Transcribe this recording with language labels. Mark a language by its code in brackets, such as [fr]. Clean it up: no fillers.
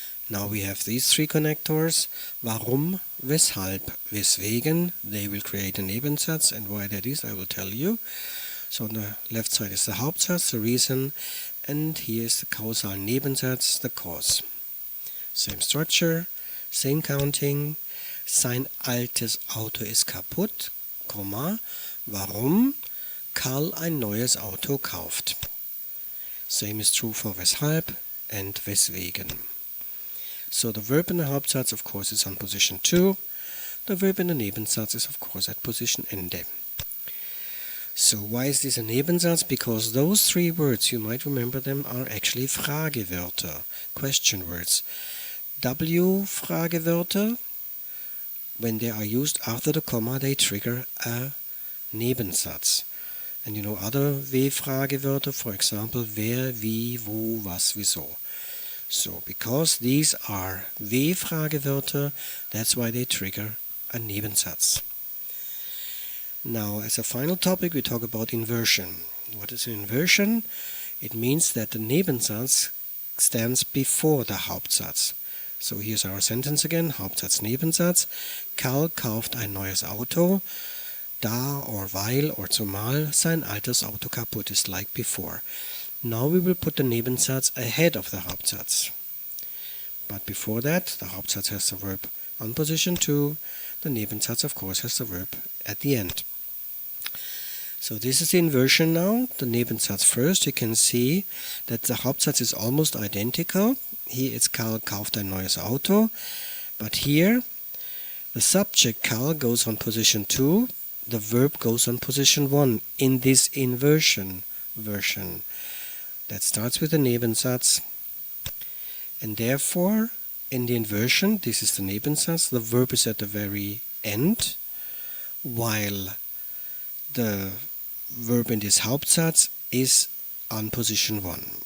[en] Now we have these three connectors, warum, weshalb, weswegen. They will create a Nebensatz, and why that is I will tell you. So on the left side is the Hauptsatz, the reason, and here is the Kausal Nebensatz, the cause. Same structure, same counting. [de] Sein altes Auto ist kaputt, warum Karl ein neues Auto kauft. [en] Same is true for weshalb and weswegen. So the verb in the Hauptsatz, of course, is on position 2. The verb in the Nebensatz is, of course, at position Ende. So why is this a Nebensatz? Because those three words, you might remember them, are actually Fragewörter, question words. W Fragewörter, when they are used after the comma, they trigger a Nebensatz. And you know other W-Fragewörter, for example, wer, wie, wo, was, wieso. So, because these are W-Fragewörter, that's why they trigger a Nebensatz. Now, as a final topic, we talk about inversion. What is inversion? It means that the Nebensatz stands before the Hauptsatz. So here's our sentence again, Hauptsatz, Nebensatz. [de] Karl kauft ein neues Auto, da or weil or zumal sein altes Auto kaputt ist, [en] like before. Now we will put the Nebensatz ahead of the Hauptsatz. But before that, the Hauptsatz has the verb on position 2. The Nebensatz, of course, has the verb at the end. So this is the inversion now. The Nebensatz first. You can see that the Hauptsatz is almost identical. Here it's [de] Karl kauft ein neues Auto. [en] But here, the subject Karl goes on position 2. The verb goes on position 1 in this inversion version. That starts with the Nebensatz. And therefore, in the inversion, this is the Nebensatz, the verb is at the very end, while the verb in this Hauptsatz is on position 1.